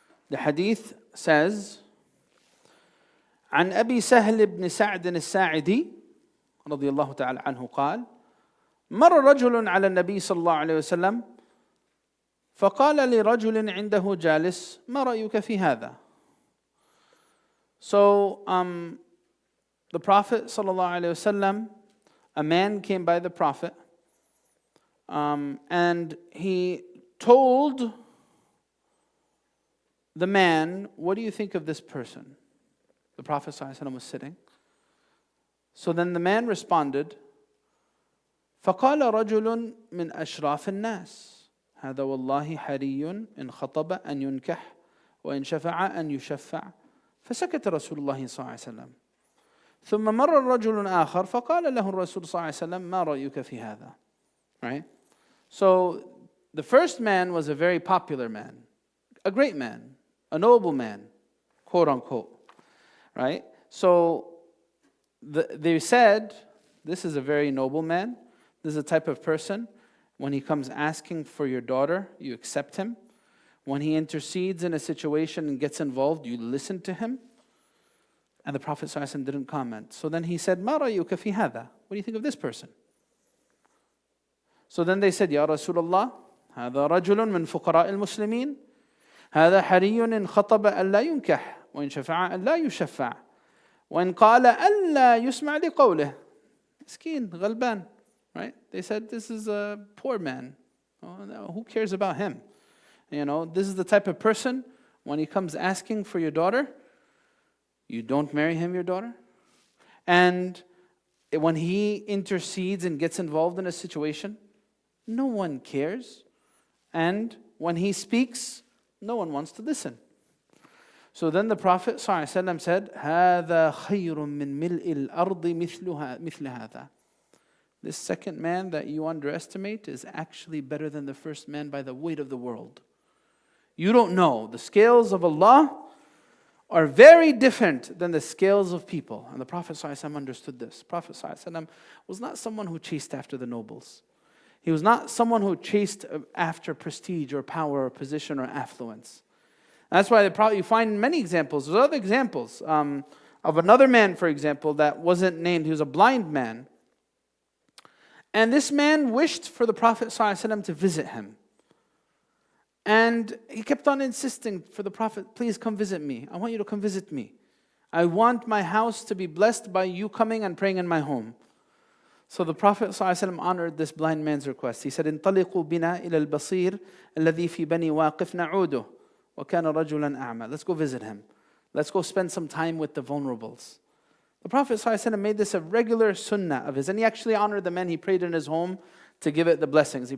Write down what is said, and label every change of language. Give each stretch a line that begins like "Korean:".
English: The hadith says,
Arabic: عن أبي سهل بن سعد الساعدي رضي الله تعالى عنه قال مر رجل على النبي صلى الله عليه وسلم فقال لرجل عنده جالس ما رأيك في هذا.
English: So the Prophet صلى الله عليه وسلم, a man came by the Prophet and he told the man, what do you think of this person? The Prophet ﷺ was sitting. So then the man responded,
Arabic: فقال رجل من أشراف الناس هذا والله حري إن خطب أن ينكح وإن شفع أن يشفع فسكت رسول الله صلى الله عليه وسلم ثم مر رجل آخر فقال له الرسول صلى الله عليه وسلم ما رأيك في هذا.
English: Right? So the first man was a very popular man, a great man, a noble man, quote unquote. Right? So they said, this is a very noble man. This is a type of person, when he comes asking for your daughter, you accept him. When he intercedes in a situation and gets involved, you listen to him. And the Prophet ﷺ didn't comment. So then he said,
Arabic: مَا رَأْيُكَ فِي هَذَا?
English: What do you think of this person? So then they said,
Arabic: يا رسول الله هذا رجل من فقراء المسلمين هذا حري إن خطب ألا ينكح وإن شفع ألا يشفع وإن قال ألا يسمع لقوله. مسكين, غلبان.
English: Right? They said, this is a poor man. Oh, no, who cares about him? You know, this is the type of person, when he comes asking for your daughter, you don't marry him, your daughter. And when he intercedes and gets involved in a situation, no one cares. And when he speaks, no one wants to listen. So then the Prophet ﷺ said,
Arabic: هَذَا خَيْرٌ مِّن مِلْءِ الْأَرْضِ مِثْلِ هَذَا.
English: This second man that you underestimate is actually better than the first man by the weight of the world. You don't know. The scales of Allah are very different than the scales of people. And the Prophet ﷺ understood this. The Prophet ﷺ was not someone who chased after the nobles. He was not someone who chased after prestige or power or position or affluence. And that's why you find many examples. There's other examples of another man, for example, that wasn't named. He was a blind man. And this man wished for the Prophet ﷺ to visit him. And he kept on insisting for the Prophet, please come visit me. I want you to come visit me. I want my house to be blessed by you coming and praying in my home. So the Prophet ﷺ honored this blind man's request. He said,
Arabic: انطلقوا بنا إلى البصير الذي في بني واقف نعوده وكان رجلا أعمى.
English: Let's go visit him. Let's go spend some time with the vulnerables. The Prophet ﷺ made this a regular sunnah of his. And he actually honored the man. He prayed in his home to give it the blessings.